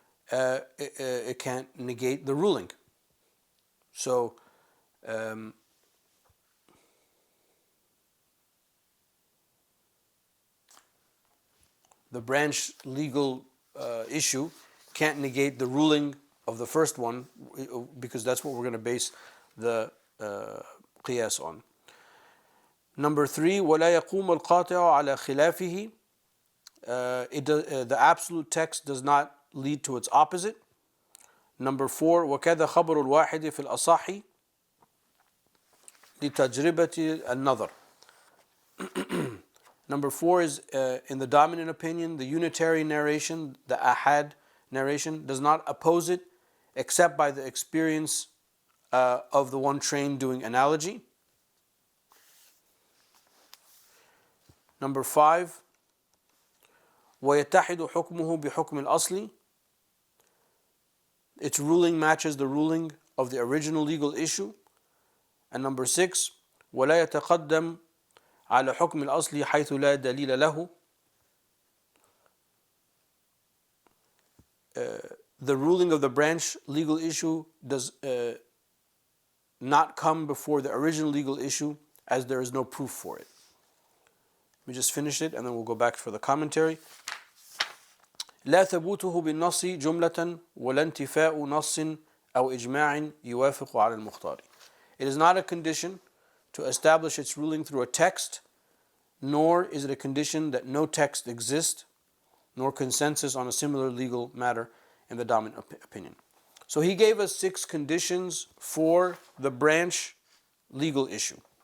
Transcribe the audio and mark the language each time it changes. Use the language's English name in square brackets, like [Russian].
[English] It can't negate the ruling. So, the branch legal issue can't negate the ruling of the first one, because that's what we're going to base the qiyas on. Number 3, [Arabic] وَلَا يَقُومُ الْقَاطِعُ عَلَى خِلَافِهِ. [English] The absolute text does not lead to its opposite. Number 4, [Arabic] وَكَذَا خَبْرُ الْوَاحِدِ فِي الْأَصَحِّ لِتَجْرِبَةِ النَّظَرِ. [English] Number 4 is in the dominant opinion, the unitary narration, the ahad narration, does not oppose it except by the experience of the one trained doing analogy. Number 5, [Arabic] وَيَتَّحِدُ حُكْمُهُ بِحُكْمِ الْأَصْلِ. [English] Its ruling matches the ruling of the original legal issue. And number 6, [Arabic] وَلَا يَتَقَدَّمْ على حكم الأصل حيث لا دليل له. [English] The ruling of the branch legal issue does not come before the original legal issue as there is no proof for it. Let me just finish it and then we'll go back for the commentary. [Arabic] لا ثبوته بالنص جملة ولا انتفاء نص أو إجماع يوافق على المختار. [English] It is not a condition to establish its ruling through a text, nor is it a condition that no text exists, nor consensus on a similar legal matter in the dominant opinion. So he gave us 6 conditions for the branch legal issue.